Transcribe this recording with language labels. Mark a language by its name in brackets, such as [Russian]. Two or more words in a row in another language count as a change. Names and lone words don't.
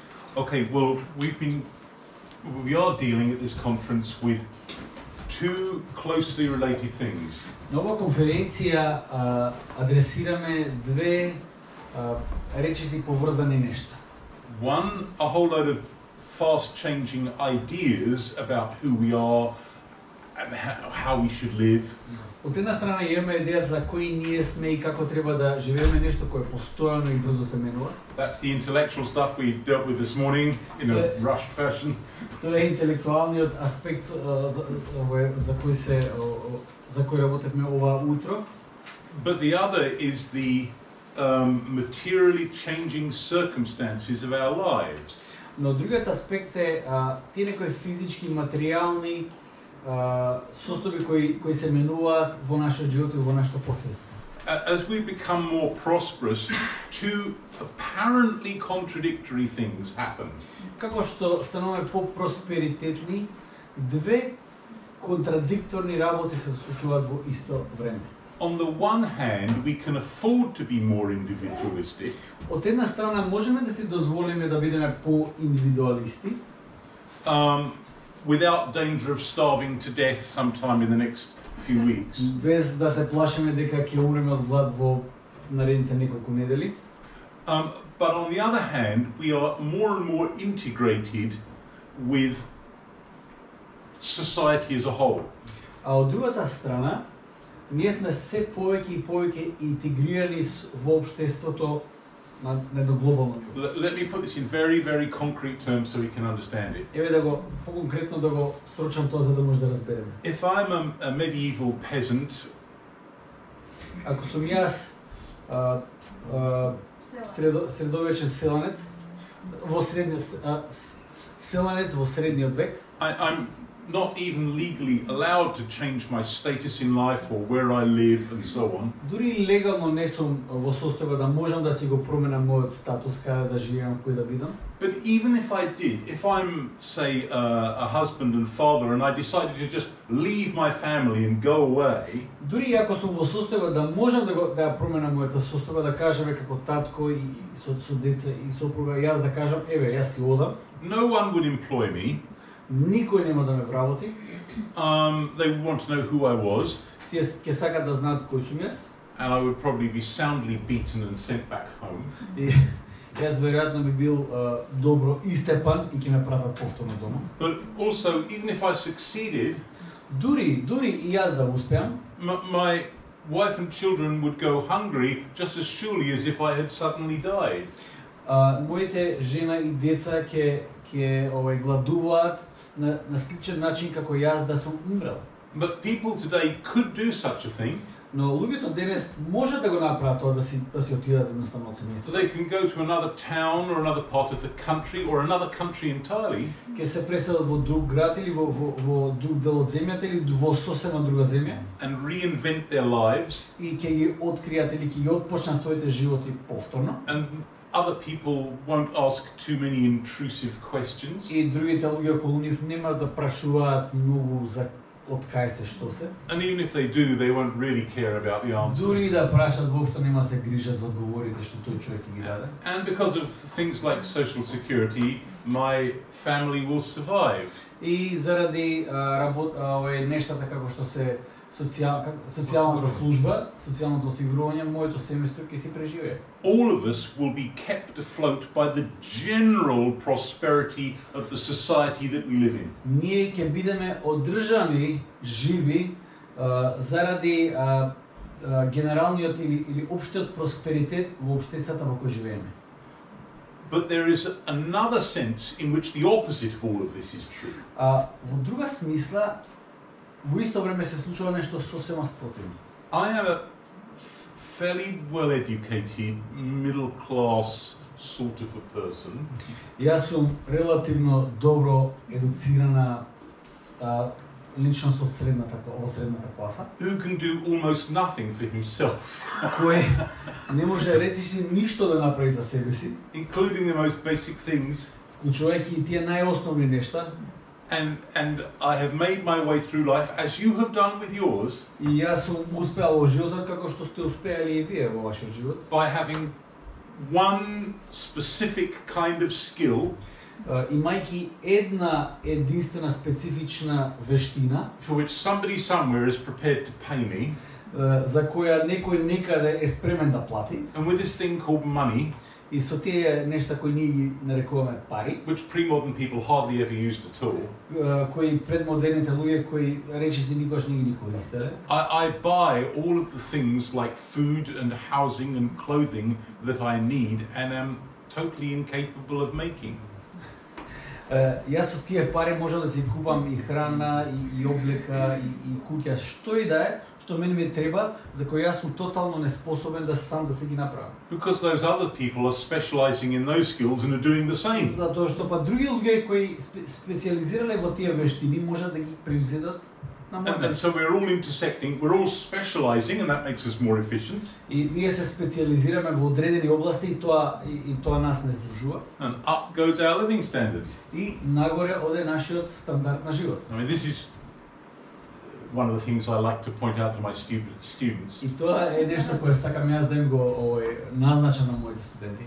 [English] Okay, well, we are dealing at this conference with two closely related things. [Macedonian] На оваа конференција адресираме две речиси поврзани нешта. [English] One, a whole load of fast-changing ideas about who we are and how we should live. [Macedonian] Од една страна имаме идеја за кои ние сме и како треба да живееме, нешто кое постојано и брзо се менува. [English] That's the intellectual stuff we dealt with this morning in a rushed fashion. [Macedonian] Тоа е интелектуалниот аспект за кој работевме ова утро. [English] But the other is the materially changing circumstances of our lives. [Macedonian] Но другиот аспект е тие некои физички, материјални состојби кои се менуваат во нашиот живот и во нашето последство. [English] As we become more prosperous, two apparently contradictory things happen. [Macedonian] Како што стануваме по-просперитетни, две контрадикторни работи се случуваат во исто време. [English] On the one hand, we can afford to be more individualistic. [Macedonian] Од една страна можеме да си дозволиме да бидеме по-индивидуалисти. [English] Without danger of starving to death sometime in the next few weeks. [Macedonian] Без да се плашиме дека ќе умреме од глад во наредните неколку недели. [English] But on the other hand, we are more and more integrated with society as a whole. [Macedonian] А од другата страна, ние сме се повеќе и повеќе интегрирани во општеството на едно глобално ниво. [English] Let me put this in very, very concrete terms so we can understand it. [Macedonian] Еве да го поконкретно да го срочам тоа за да може да разбереме. [English] If I'm a medieval peasant, [Macedonian] ако сум јас средовечен селанец во средниот век, [English] I'm not even legally allowed to change my status in life or where I live and so on. [Macedonian] Дури легално не сум во состојба да можам да си го променам мојот статус, каде да живеам, кој да бидам. [English] But even if I did, if I'm, say, a husband and father and I decided to just leave my family and go away, [Macedonian] дури ако сум во состојба да можам да ја променам мојата состојба, да кажеме како татко и со деца и сопруга, јас да кажам, еве, јас си одам. [English] No one would employ me. [Macedonian] Никој нема да ме вработи. [English] They would want to know who I was. [Macedonian] Тие ќе сакаат да знаат кој сум јас. [English] And I would probably be soundly beaten and sent back home. [Macedonian] И јас веројатно би бил добро истепан и ќе ме пратат повторно дома. [English] But also, even if I succeeded, [Macedonian] дури и јас да успеам, [English] my wife and children would go hungry just as surely as if I had suddenly died. [Macedonian] Моите жена и деца ќе гладуваат на сличен начин како јас да сум умрел. [English] But people today could do such a thing. [Macedonian] Но луѓето денес можат да го направат тоа, да си отидат едноставно од семејството. [English] So they can go to another town or another part of the country or another country entirely. [Macedonian] Ќе се преселат во друг град или во друг дел од земјата или во сосема друга земја. [English] And reinvent their lives. [Macedonian] И ќе ги откријат или ќе ги отпочнат своите животи повторно. [English] And other people won't ask too many intrusive questions. [Macedonian] И другите луѓе околу нив нема да прашуваат многу за од кај се што се. [English] And even if they do, they won't really care about the answers. [Macedonian] Дури да прашат, воопшто нема се грижат за одговорите што тој човек ги даде. [English] And because of things like social security, my family will survive. [Macedonian] И заради нештата како што се социјалната служба, социјалното осигурување, моето семејство ќе си преживее. [English] All of us will be kept afloat by the general prosperity of the society that we live in. [Macedonian] Ние ќе бидеме одржани живи заради генералниот или општиот просперитет во општеството во кој живееме. [English] But there is another sense in which the opposite of all of this is true. [Macedonian] Во друга смисла, во исто време се случува нешто сосема спротивно. [English] I am a fairly well-educated, middle-class sort of a person. [Macedonian] Јас сум релативно добро едуцирана личност од средната класа. [English] Who can do almost nothing for himself. [Macedonian] Кој не може речиси ништо да направи за себе си. [English] Including the most basic things. [Macedonian] Вклучувајќи и тие најосновни нешта. [English] And I have made my way through life as you have done with yours. [Macedonian] И јас сум успеал во животот како што сте успеали и вие во вашиот живот. [English] By having one specific kind of skill. [Macedonian] имајќи една единствена специфична вештина, [English] for which somebody somewhere is prepared to pay me, [Macedonian] за која некој некаде е спремен да плати, [English] and with this thing called money, [Macedonian] и со тие нешта кои ние ги нарекуваме пари, [English] which pre-modern people hardly ever used at all, [Macedonian] кои предмодерните луѓе кои речиси никогаш не ги користеле, [English] I buy all of the things like food and housing and clothing that I need and am totally incapable of making. [Macedonian] Јас со тие пари можам да си купам и храна, и облека, и куќа, што и да е, што мене ми треба, за кој јас сум тотално неспособен да сам да се ги направам. [English] Because those other people are specializing in those skills and are doing the same. [Macedonian] Затоа што па други луѓе кои специализирале во тие вештини можат да ги преузедат на мој [English] And [Macedonian] место. [English] so we're all intersecting, we're all specializing, and that makes us more efficient. [Macedonian] И ние се специализираме во одредени области и тоа нас не здружува. [English] And up goes our living standards. [Macedonian] И нагоре оде нашиот стандард на живот. [English] I mean, this is one of the things I like to point out to my students. [Macedonian] И тоа е нешто кое сакам јас да им го назначам на моите студенти.